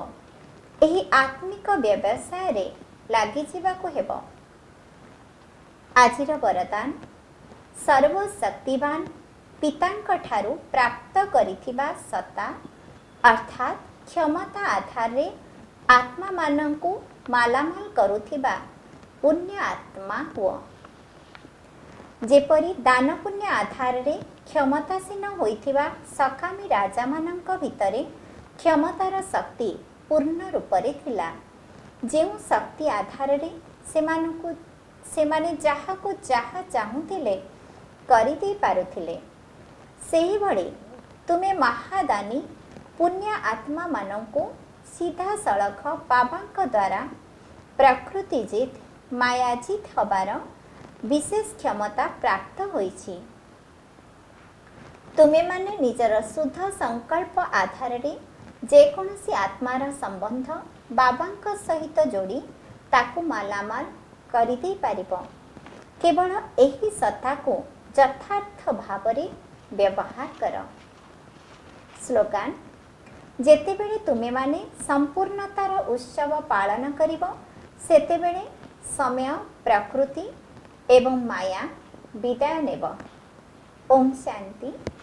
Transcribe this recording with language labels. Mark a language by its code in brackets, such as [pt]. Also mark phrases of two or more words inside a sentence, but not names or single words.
[or] ଏହି ଆତ୍ମିକ ବ୍ୟବସାୟ ରେ ଲାଗି ଯିବାକୁ ହେବ। ଆଜିର ବରଦାନ, ସର୍ବଶକ୍ତିବାନ ପିତାଙ୍କ ଠାରୁ ପ୍ରାପ୍ତ କରିଥିବା ସତ୍ତା ଅର୍ଥାତ କ୍ଷମତା ଆଧାର ରେ ଆତ୍ମା ମାନଙ୍କୁ ମାଲାମାଲ କରୁଥିବା ପୁଣ୍ୟ ଆତ୍ମା ହୁଅ। ଯେପରି ଦାନ ପୁଣ୍ୟ ଆଧାର ରେ କ୍ଷମତାସୀନ ହୋଇଥିବା ସକାମୀ ରାଜା ମାନଙ୍କ ଭିତରେ କ୍ଷମତାର ଶକ୍ତି ପୂର୍ଣ୍ଣ ରୂପ ରେ ଥିଲା। ଯେଉଁ ଶକ୍ତି ଆଧାର ରେ ସେମାନେ ଯାହାକୁ ଯାହା ଚାହୁଁଥିଲେ କରି ଦେ ପାରୁଥିଲେ, ସେହି ଭଳି ତୁମେ ମହାଦାନୀ ପୁଣ୍ୟ ଆତ୍ମା ମାନଙ୍କୁ ସିଧା ସଡ଼କ ବାବାଙ୍କ ଦ୍ୱାରା ପ୍ରକୃତି ଜିତ ମାୟା ଜିତ ହେବାର ବିଶେଷ କ୍ଷମତା ପ୍ରାପ୍ତ ହୋଇଛି। ତୁମେ ମାନେ ନିଜର ଶୁଦ୍ଧ ସଂକଳ୍ପ ଆଧାର ରେ ଯେକୌଣସି ଆତ୍ମାର ସମ୍ବନ୍ଧ ବାବାଙ୍କ ସହିତ ଯୋଡ଼ି ତାକୁ ମାଲାମାଲ କରି ଦେ ପାରିବ। କେବଳ ଏହି ସତ୍ତା କୁ ଯଥାର୍ଥ ଭାବରେ ବ୍ୟବହାର କର। ସ୍ଲୋଗାନ, ଯେତେବେଳେ ତୁମେ ମାନେ ସମ୍ପୂର୍ଣ୍ଣତାର ଉତ୍ସବ ପାଳନ କରିବ ସେତେବେଳେ ସମୟ ପ୍ରକୃତି ଏବଂ ମାୟା ବିଦାୟ ନେବ। ଓମ ଶାନ୍ତି।